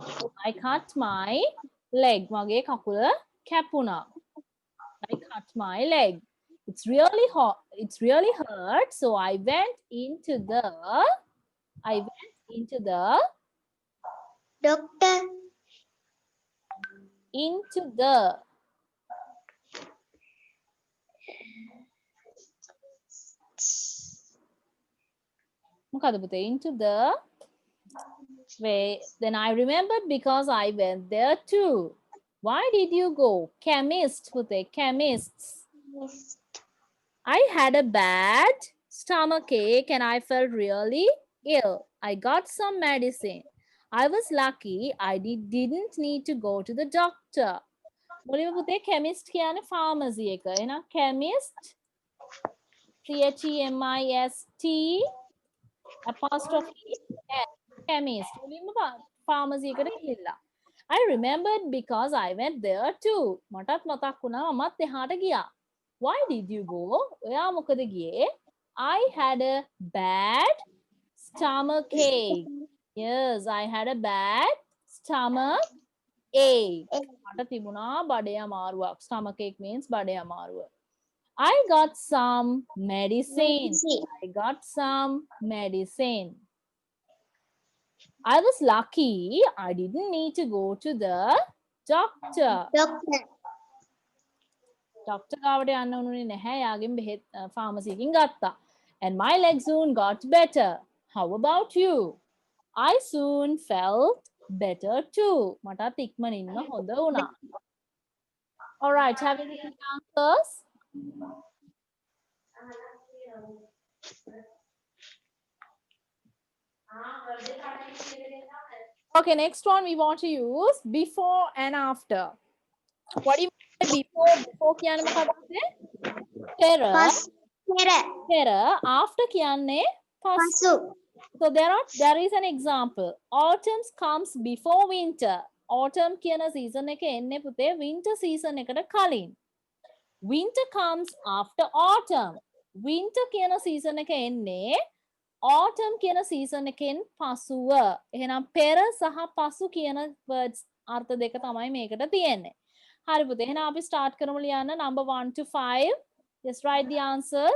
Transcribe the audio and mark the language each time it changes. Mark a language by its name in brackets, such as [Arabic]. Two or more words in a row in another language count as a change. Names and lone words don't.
[English] I cut my leg. [Sinhala] මගේ කකුල කැපුණා. [English] I cut my leg. It's really hot. It's really hurt. So I went into the Doctor. into the [Sinhala] මොකද පුතේ? [English] Into the way. Then I remembered because I went there too. Why did you go? Chemist, Pute, chemists. I had a bad stomachache and I felt really ill. I got some medicine. I was lucky I didn't need to go to the doctor. [Sinhala] මොලිව පුතේ chemist කියන්නේ pharmacy එක. එහෙනම් [English] chemist CHEMIST apostrophe S chemist. [Sinhala] මුලින්ම pharmacy එකට ගිහිල්ලා. [English] I remembered because I went there too. [Sinhala] මටත් මතක් වුණා මමත් එහාට ගියා. [English] Why did you go? [Sinhala] ඔයා මොකද ගියේ? [English] I had a bad stomachache. Yes, I had a bad stomachache. [Sinhala] මට තිබුණා බඩේ අමාරුවක්. [English] Stomachache means [Sinhala] බඩේ අමාරුව. [English] I got some medicine. I got some medicine. I was lucky I didn't need to go to the doctor. Doctor. [Sinhala] Doctor ගාවට යන්න උනුනේ නැහැ. යාගෙන් බෙහෙත් pharmacy එකකින් ගත්තා. [English] And my leg soon got better. How about you? I soon felt better too. [Sinhala] මටත් ඉක්මනින්ම හොඳ වුණා. [English] All right, have you written the answers? Okay, next one we want to use before and after. What do you mean by before? [Sinhala] Before කියන්නේ මොකක්ද? පෙර. පෙර. [English] After [Sinhala] කියන්නේ පසු. [English] So there is an example. Autumn comes before winter. [Sinhala] autumn කියන season එක එන්නේ පුතේ [English] winter season [Sinhala] එකට කලින්. [English] Winter comes after autumn. [Sinhala] Winter කියන season එක එන්නේ autumn කියන season එකෙන් පසුව. එහෙනම් පෙර සහ පසු කියන words අර්ථ දෙක තමයි මේකට තියෙන්නේ. හරි පුතේ. එහෙනම් අපි start කරමු ලියන්න [English] number 1 to 5. Just write the answers.